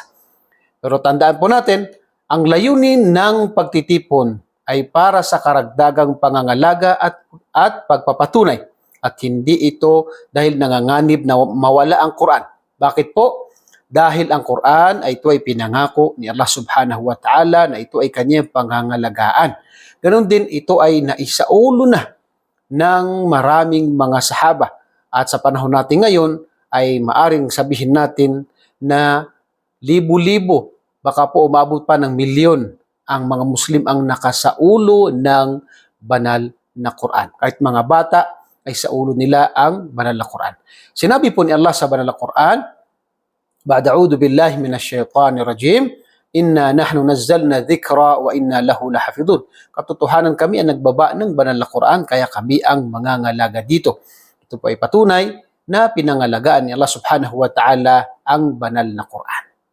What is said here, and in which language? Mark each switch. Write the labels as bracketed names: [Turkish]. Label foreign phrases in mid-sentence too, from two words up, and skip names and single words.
[Filipino] Pero tandaan po natin, ang layunin ng pagtitipon ay para sa karagdagang pangangalaga at pagpapatunay. At hindi ito dahil nanganganib na mawala ang Quran. Bakit po? Dahil ang Quran ay ito ay pinangako ni Allah [Arabic] سبحانه وتعالى [Filipino] na ito ay kanyang pangangalagaan. Ganon din ito ay naisaulo na ng maraming mga sahaba. At sa panahon natin ngayon ay maaring sabihin natin na libo-libo, baka po umabot pa ng milyon ang mga Muslim ang nakasaulo ng banal na Quran. Kahit mga bata ay saulo nila ang banal na Quran. Sinabi po ni Allah sa banal na Quran, [Arabic] بعد أعوذ بالله من الشيطان الرجيم. إنا نحن نزلنا الذكر وإنا له لحافظون. [Filipino] Katotohanan kami ang nagbaba ng banal na Quran kaya kami ang mangangalaga dito. Ito po ay patunay na pinangalagaan ni Allah [Arabic] سبحانه وتعالى [Filipino] ang banal na Quran.